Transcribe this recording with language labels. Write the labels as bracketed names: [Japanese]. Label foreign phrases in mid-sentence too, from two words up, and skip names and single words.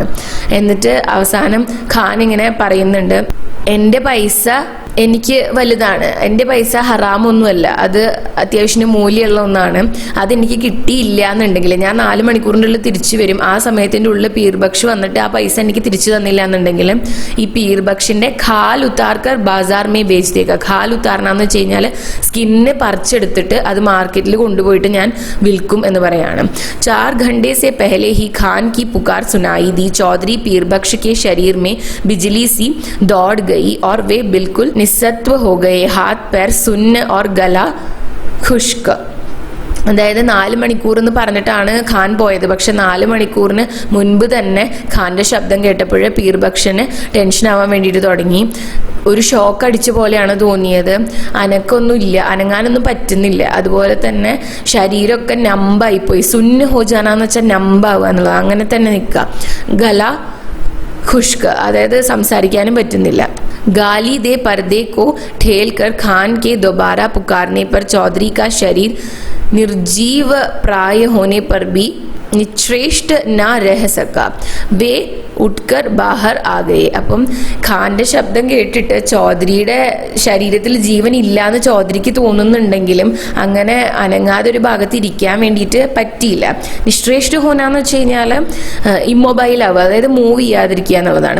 [Malayalam] എന്നിട്ട് അവസാനം ഖാൻ ഇങ്ങനെ പറയുന്നുണ്ട്, എൻ്റെ പൈസ എനിക്ക് വലുതാണ്, എൻ്റെ പൈസ ഹറാമൊന്നുമല്ല, അത് അത്യാവശ്യം മൂല്യമുള്ള ഒന്നാണ്, അതെനിക്ക് കിട്ടിയില്ല എന്നുണ്ടെങ്കിൽ ഞാൻ 4 മണിക്കൂറിൻ്റെ ഉള്ളിൽ തിരിച്ചു വരും. ആ സമയത്തിൻ്റെ ഉള്ളിൽ പീർബക്ഷ് വന്നിട്ട് ആ പൈസ എനിക്ക് തിരിച്ചു തന്നില്ല എന്നുണ്ടെങ്കിൽ ഈ പീർബക്ഷിൻ്റെ [Hindi] खाल उतारकर बाज़ार में बेच देगा. [Malayalam] ഖാൽ ഉത്താർന്ന് വെച്ച് കഴിഞ്ഞാൽ സ്കിന്ന് പറിച്ചെടുത്തിട്ട് അത് മാർക്കറ്റിൽ കൊണ്ടുപോയിട്ട് ഞാൻ വിൽക്കും എന്ന് പറയാണ്. [Hindi] 4 घंटे से पहले ही खान की पुकार सुनाई दी. चौधरी पीरबक्श के शरीर में बिजली सी दौड़ गई और वे बिल्कुल निस्सत्व हो गए, हाथ पैर सुन्न और गला खुश्क. [Malayalam] അതായത് 4 മണിക്കൂർ എന്ന് പറഞ്ഞിട്ടാണ് ഖാൻ പോയത്. പക്ഷെ 4 മണിക്കൂറിന് മുൻപ് തന്നെ ഖാൻ്റെ ശബ്ദം കേട്ടപ്പോൾ പീർബക്ഷന് ടെൻഷൻ ആവാൻ വേണ്ടിയിട്ട് തുടങ്ങി. ഒരു ഷോക്ക് അടിച്ച പോലെയാണ് തോന്നിയത്. അനക്കൊന്നുമില്ല, അനങ്ങാനൊന്നും പറ്റുന്നില്ല. അതുപോലെ തന്നെ ശരീരമൊക്കെ നമ്പായിപ്പോയി. സുന്ന് ഹോജാനാന്ന് വെച്ചാൽ നമ്പാവുക എന്നുള്ളത്, അങ്ങനെ തന്നെ നിൽക്കുക. [Hindi] गला ख़ुश्क, [Malayalam] അതായത് സംസാരിക്കാനും പറ്റുന്നില്ല. [Hindi] गाली दे पर्दे को ठेल कर खान के दोबारा पुकारने पर चौधरी का शरीर निर्जीव प्राय होने पर भी निश्रेष्ठ न रह सका, वे उठकर बाहर आए. [Malayalam] അപ്പം ഖാൻ്റെ ശബ്ദം കേട്ടിട്ട് ചൗധരിയുടെ ശരീരത്തിൽ ജീവൻ ഇല്ലാന്ന് ചൗധരിക്ക് തോന്നുന്നുണ്ടെങ്കിലും അങ്ങനെ അനങ്ങാതെ ഒരു ഭാഗത്ത് ഇരിക്കാൻ വേണ്ടിയിട്ട് പറ്റിയില്ല. നിശ്രേഷ്ഠ ഹോനാന്ന് വെച്ച് കഴിഞ്ഞാൽ ഇമ്മൊബൈൽ ആവുക, അതായത് മൂവ് ചെയ്യാതിരിക്കുക എന്നുള്ളതാണ്.